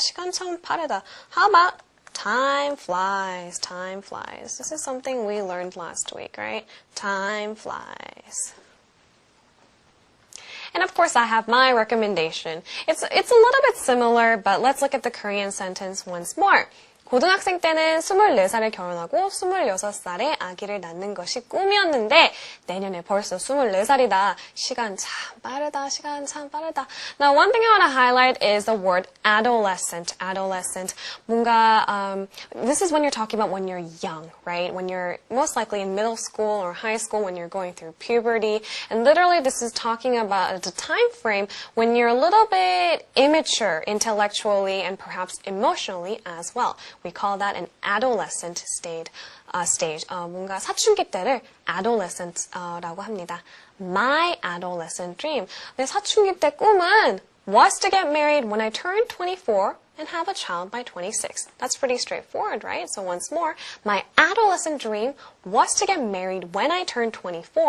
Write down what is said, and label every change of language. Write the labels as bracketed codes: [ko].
[ko] 시간 참 빠르다. [en] How about time flies? Time flies. This is something we learned last week, right? Time flies. And of course, I have my recommendation. It's a little bit similar, but let's look at the Korean sentence once more. [ko] 고등학생 때는 24살에 결혼하고 26살에 아기를 낳는 것이 꿈이었는데 내년에 벌써 24살이다. 시간 참 빠르다. 시간 참 빠르다. [en] Now, one thing I want to highlight is the word adolescent. Adolescent. 뭔가 this is when you're talking about when you're young, right? When you're most likely in middle school or high school, when you're going through puberty. And literally this is talking about the time frame when you're a little bit immature intellectually and perhaps emotionally as well. We call that an adolescent stage. [ko] 뭔가 사춘기 때를 adolescent라고 합니다. [en] My adolescent dream. [ko] 내 사춘기 때 꿈은 [en] was to get married when I turned 24 and have a child by 26. That's pretty straightforward, right? So once more, my adolescent dream was to get married when I turned 24